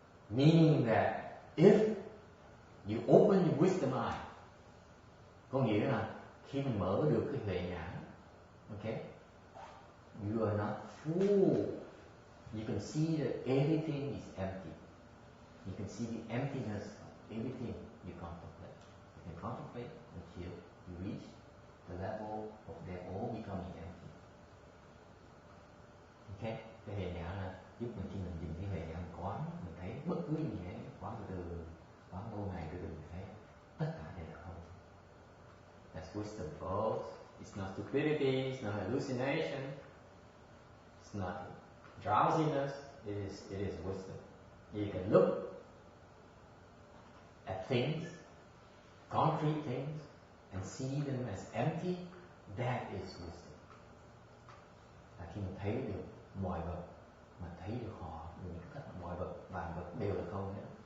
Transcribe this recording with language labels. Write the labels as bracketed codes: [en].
[en] Meaning that if you open your wisdom eye, [vi] có nghĩa là khi mình mở được cái huệ nhãn, [en] okay, you are not full. You can see that everything is empty. You can see the emptiness of everything you contemplate. You can contemplate until you reach the level of them all becoming empty. [vi] Okay, cái huệ nhãn là giúp mình khi mình nhìn cái huệ nhãn quán, mình thấy bất cứ gì hết, quán từ từ, quán lâu ngày từ từ mình thấy tất cả đều là không. [en] That's wisdom, folks. It's not stupidity, it's not hallucination, it's not drowsiness, it is wisdom. You can look at things, concrete things, and see them as empty. That is wisdom. [vi] Là khi mình thấy được mọi vật, mà thấy được họ, những tất cả mọi vật, vạn vật đều là không nữa.